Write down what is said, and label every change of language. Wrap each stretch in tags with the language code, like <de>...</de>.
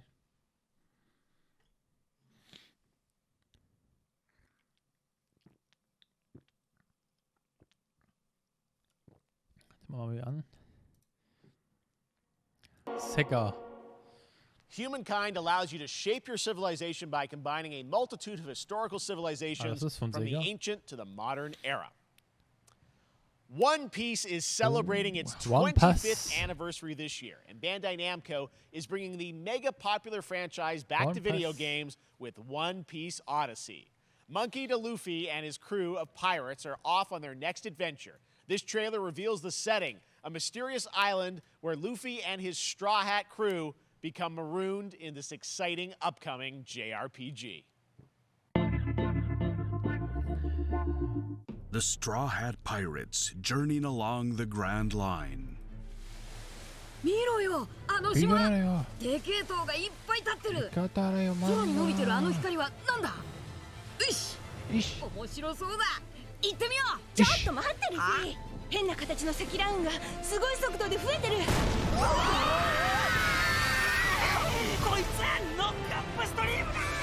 <de>Jetzt machen wir mal wieder an.</de> <en>Sega. Humankind allows you to shape your civilization by combining a multitude of historical civilizations from the ancient to the modern era. One Piece is celebrating its 25th anniversary this year, and Bandai Namco is bringing the mega popular franchise back to video games with One Piece Odyssey. Monkey D. Luffy and his crew of pirates are off on their next adventure. This trailer reveals the setting, a mysterious island where Luffy and his Straw Hat crew become marooned in this exciting upcoming JRPG. The Straw Hat Pirates journeying along the Grand Line.</en> <ja>見ろよ、あの島。でけえ塔がいっぱい立ってる。空に伸びてるあの光はなんだ。よし。面白そうだ。行ってみよう。ちょっと待ってるし。変な形の積乱雲がすごい速度で増えてる。こいつはノックアップストリームだ。</ja>